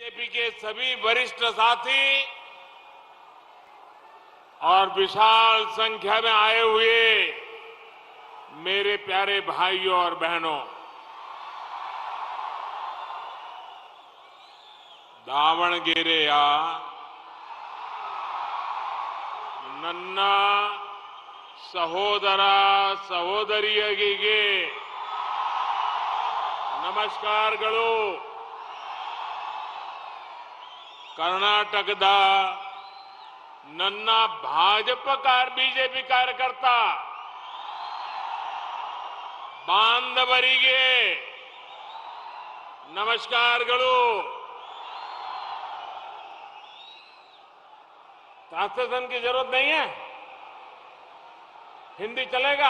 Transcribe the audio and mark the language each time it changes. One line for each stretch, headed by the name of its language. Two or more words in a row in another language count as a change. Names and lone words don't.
Hindi: बीजेपी के सभी वरिष्ठ साथी और विशाल संख्या में आए हुए मेरे प्यारे भाइयों और बहनों, दावणगेरे
Kannada: ನನ್ನ ಸಹೋದರ ಸಹೋದರಿಯರಿಗೆ ನಮಸ್ಕಾರಗಳು. ಕರ್ನಾಟಕದ ನನ್ನ ಬಿಜೆಪಿ ಕಾರ್ಯಕರ್ತ ಬಾಂಧವರಿಗೆ ನಮಸ್ಕಾರಗಳು.
Hindi: ट्रांसलेशन की जरूरत नहीं है, हिंदी चलेगा?